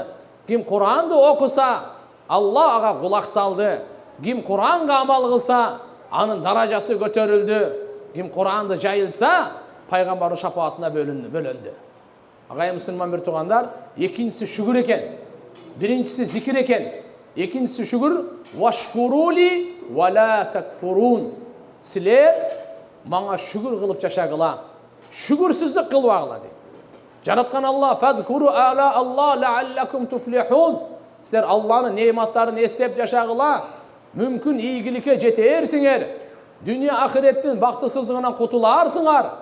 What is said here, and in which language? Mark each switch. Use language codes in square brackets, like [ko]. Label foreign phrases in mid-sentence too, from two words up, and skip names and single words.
[ky] Ким Кур'анды окуса, Алла ага кулак салды. Ким Кур'анга амал кылса, анын даражасы көтөрүлдү. Ким Кур'анды жайылса, пайгамбардын шапаатына бөлөндү. Агай мусулман бир туугандар, экинчиси шүкүр экен. Биринчиси зикир экен. Экинчиси шүкүр, [ar] واشكروا لي ولا تكفرون. [ky] Силер мага шүкүр кылып жашагыла, шүкүрсүздүк кылбагыла дейт. Жараткан Алла, [ar] فاذكروا آلاء الله لعلكم تفلحون. [ky] Силер Алланын неаматтарын эстеп жашагыла, мүмкүн ийгиликке жетерсиңер. Дүние ахиреттин бактысыздыгынан кутуларсыңар.